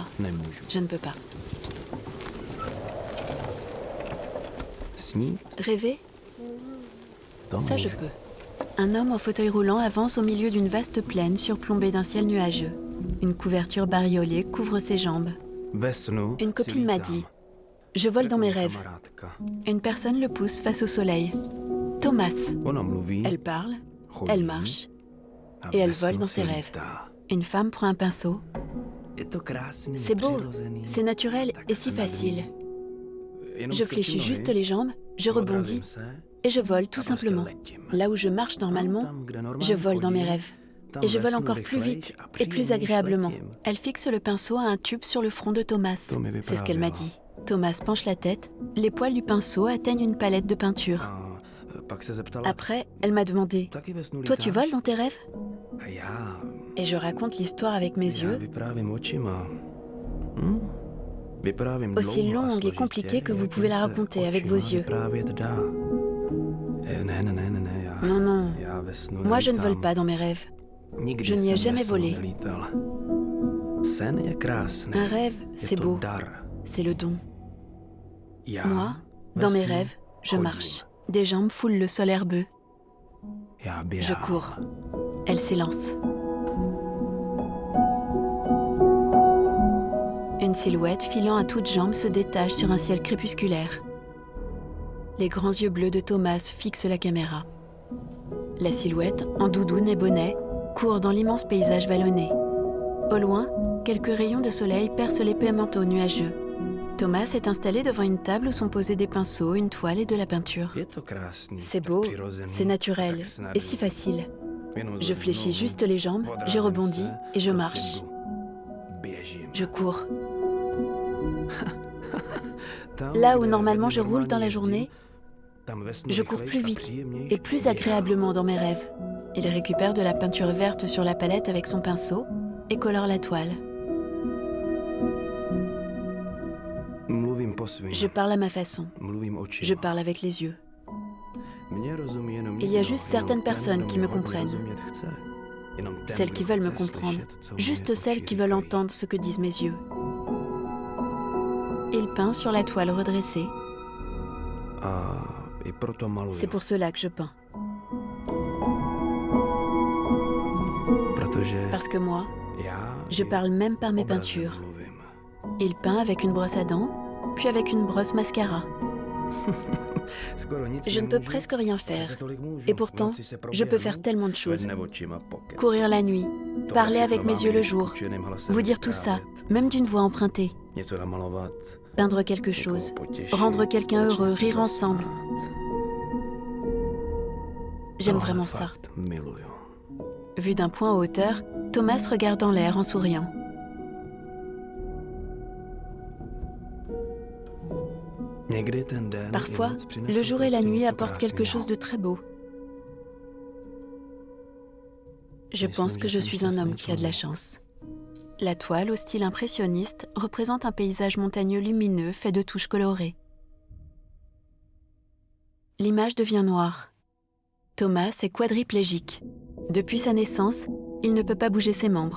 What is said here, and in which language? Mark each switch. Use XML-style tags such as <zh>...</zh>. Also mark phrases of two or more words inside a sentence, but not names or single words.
<cs>Nemůžu.</cs> <fr>Je ne peux pas.</fr> <cs>Snít?</cs> <fr>Rêver?</fr> <cs>To</cs> <fr>Ça, je</fr> <cs>můžu.</cs> <fr>peux. Un homme en fauteuil roulant avance au milieu d'une vaste plaine surplombée d'un ciel nuageux. Une couverture bariolée couvre ses jambes.</fr> <cs>Ve snu</cs> <fr>Une</fr> <cs>si</cs> <fr>copine m'a</fr> <cs>lítám.</cs> <fr>dit « Je vole dans mes</fr> <cs>Řekla mi</cs> <fr>rêves</fr> <cs>kamarádka. ».</cs> <fr>Une personne le pousse face au soleil. Thomas.</fr> <cs>Ona mluví,</cs> <fr>Elle parle,</fr> <cs>chodí</cs> <fr>elle marche.</fr> <cs>a</cs> <fr>et elle</fr> <cs>ve snu</cs> <fr>vole dans</fr> <cs>si</cs> <fr>ses rêves.</fr> <cs>lítá.</cs> <fr>Une femme prend un pinceau.</fr> <cs>Je to krásný,</cs> <fr>C'est beau,</fr> <cs>přirozený.</cs> <fr>c'est naturel</fr> <cs>Tak</cs> <fr>et</fr> <cs>se</cs> <fr>si facile.</fr> <cs>nadví. Jenom</cs> <fr>Je</fr> <cs>strčím</cs> <fr>fléchis</fr> <cs>nohy,</cs> <fr>juste les jambes, je</fr> <cs>odrazím</cs> <fr>rebondis</fr> <cs>se</cs> <fr>et je vole tout</fr> <cs>a prostě</cs> <fr>simplement.</fr> <cs>letím.</cs> <fr>Là où je marche normalement,</fr> <cs>Tam, kde normálně</cs> <fr>je vole dans mes</fr> <cs>chodím,</cs> <fr>rêves.</fr> <cs>tam</cs> <fr>Et je</fr> <cs>ve</cs> <fr>vole</fr> <cs>snu</cs> <fr>encore plus</fr> <cs>rychlejš</cs> <fr>vite</fr> <cs>a</cs> <fr>et plus</fr> <cs>příjemnějš</cs> <fr>agréablement.</fr> <cs>letím.</cs> <fr>Elle fixe le pinceau à un tube sur le front de Thomas.</fr> <cs>To mi</cs> <fr>C'est ce qu'elle m'a</fr> <cs>vyprávěla.</cs> <fr>dit. Thomas penche la tête, les poils du pinceau atteignent une palette de peinture.</fr> <cs>A pak se zeptala,</cs> <fr>Après, elle m'a demandé</fr> <cs>taky ve snu «</cs> <fr>Toi, tu</fr> <cs>lítáš?</cs> <fr>voles dans tes rêves ?»</fr> <cs>A já,</cs> <fr>Et je raconte l'histoire avec mes</fr> <cs>já</cs> <fr>yeux,</fr> <cs>vyprávím očima. Vyprávím</cs> <fr>aussi</fr> <cs>dlouho a</cs> <fr>longue et</fr> <cs>složitě,</cs> <fr>compliquée que vous</fr> <cs>jak</cs> <fr>pouvez la</fr> <cs>jen se</cs> <fr>raconter avec</fr> <cs>očima</cs> <fr>vos yeux.</fr> <cs>vyprávět dá. Ne, já,</cs> <fr>Non, non,</fr> <cs>já ve snu</cs> <fr>moi je ne vole</fr> <cs>nelítám.</cs> <fr>pas dans mes rêves.</fr> <cs>Nikdy</cs> <fr>je n'y ai</fr> <cs>jsem ve</cs> <fr>jamais</fr> <cs>snu</cs> <fr>volé.</fr> <cs>nelítal. Sen je krásný.</cs> <fr>Un rêve,</fr> <cs>Je</cs> <fr>c'est</fr> <cs>to</cs> <fr>beau,</fr> <cs>dar.</cs> <fr>c'est le don.</fr> <cs>Já</cs> <fr>Moi,</fr> <cs>ve</cs> <fr>dans mes</fr> <cs>snu</cs> <fr>rêves, je</fr> <cs>chodím.</cs> <fr>marche. Des jambes foulent le sol herbeux.</fr> <cs>Já</cs> <fr>Je</fr> <cs>běhám.</cs> <fr>cours. Elle s'élance. Une silhouette filant à toutes jambes se détache sur un ciel crépusculaire. Les grands yeux bleus de Thomas fixent la caméra. La silhouette, en doudoune et bonnet, court dans l'immense paysage vallonné. Au loin, quelques rayons de soleil percent l'épais manteau nuageux. Thomas est installé devant une table où sont posés des pinceaux, une toile et de la peinture.</fr> <cs>Je to krásný,</cs> <fr>C'est</fr> <cs>tak</cs> <fr>beau,</fr> <cs>přirozený,</cs> <fr>c'est naturel</fr> <cs>tak snadný.</cs> <fr>et si facile.</fr> <cs>Jenom</cs> <fr>Je</fr> <cs>zvednu</cs> <fr>fléchis</fr> <cs>nohu,</cs> <fr>juste les jambes, je</fr> <cs>odrazím</cs> <fr>rebondis</fr> <cs>se,</cs> <fr>et je</fr> <cs>prostě</cs> <fr>marche.</fr> <cs>jdu. Běžím.</cs> <fr>Je cours.</fr> <cs>Tam,</cs> <fr>Là où</fr> <cs>kde</cs> <fr>normalement</fr> <cs>hodně</cs> <fr>je roule dans la</fr> <cs>normálně</cs> <fr>journée,</fr> <cs>jezdím, tam ve snu</cs> <fr>je cours</fr> <cs>rychlejš</cs> <fr>plus</fr> <cs>a</cs> <fr>vite</fr> <cs>příjemnějš</cs> <fr>et plus</fr> <cs>běhám.</cs> <fr>agréablement dans mes rêves. Il récupère de la peinture verte sur la palette avec son pinceau et colore la toile.</fr> <cs>Mluvím po svým.</cs> <fr>Je parle à ma façon.</fr> <cs>Mluvím očima.</cs> <fr>Je parle avec les yeux.</fr> <cs>Mně rozumí jenom</cs> <fr>Il y a</fr> <cs>někdo,</cs> <fr>juste</fr> <cs>jenom</cs> <fr>certaines</fr> <cs>ten,</cs> <fr>personnes</fr> <cs>kdo</cs> <fr>qui</fr> <cs>mě</cs> <fr>me</fr> <cs>hodně</cs> <fr>comprennent.</fr> <cs>rozumět chce. Jenom ten,</cs> <fr>Celles</fr> <cs>kdo</cs> <fr>qui veulent me</fr> <cs>chce</cs> <fr>comprendre.</fr> <cs>slyšet, co</cs> <fr>Juste</fr> <cs>moje</cs> <fr>celles</fr> <cs>oči</cs> <fr>qui veulent</fr> <cs>říkají.</cs> <fr>entendre ce que disent mes yeux. Il peint sur la toile redressée.</fr> <cs>A i proto maluju.</cs> <fr>C'est pour cela que je peins.</fr> <cs>Protože</cs> <fr>Parce que moi,</fr> <cs>já</cs> <fr>je</fr> <cs>i</cs> <fr>parle même par mes</fr> <cs>obrazem</cs> <fr>peintures.</fr> <cs>mluvím.</cs> <fr>Il peint avec une brosse à dents, puis avec une brosse mascara.</fr> <cs>Skoro nic</cs> <fr>Je ne peux</fr> <cs>nemůžu,</cs> <fr>presque rien</fr> <cs>a přece</cs> <fr>faire.</fr> <cs>tolik můžu.</cs> <fr>Et</fr> <cs>V</cs> <fr>pourtant,</fr> <cs>noci se</cs> <fr>je peux faire</fr> <cs>proběhnu,</cs> <fr>tellement de choses.</fr> <cs>zvedne očima, pokecat.</cs> <fr>Courir la nuit,</fr> <cs>Tohle</cs> <fr>parler</fr> <cs>všechno</cs> <fr>avec mes</fr> <cs>mám,</cs> <fr>yeux le</fr> <cs>když</cs> <fr>jour,</fr> <cs>učeným hlasem</cs> <fr>vous dire tout ça,</fr> <cs>vyprávět,</cs> <fr>même d'une voix empruntée,</fr> <cs>něco namalovat,</cs> <fr>peindre quelque</fr> <cs>někoho</cs> <fr>chose,</fr> <cs>potěšit,</cs> <fr>rendre quelqu'un</fr> <cs>společně</cs> <fr>heureux,</fr> <cs>se</cs> <fr>rire</fr> <cs>zasmát.</cs> <fr>ensemble. J'aime</fr> <cs>Tohle</cs> <fr>vraiment ça.</fr> <cs>fakt miluju.</cs> <fr>Vu d'un point en hauteur, Thomas regarde en l'air en souriant.</fr> <cs>Někdy ten den i</cs> <fr>Parfois,</fr> <cs>noc přinesou</cs> <fr>le jour et la</fr> <cs>prostě</cs> <fr>nuit</fr> <cs>něco</cs> <fr>apportent quelque</fr> <cs>krásného.</cs> <fr>chose de très beau. Je</fr> <cs>Myslím,</cs> <fr>pense que</fr> <cs>že</cs> <fr>je</fr> <cs>jsem</cs> <fr>suis un homme</fr> <cs>šťastný</cs> <fr>qui a de la</fr> <cs>člověk.</cs> <fr>chance. La toile, au style impressionniste, représente un paysage montagneux lumineux fait de touches colorées. L'image devient noire. Thomas est quadriplégique. Depuis sa naissance, il ne peut pas bouger ses membres.</fr>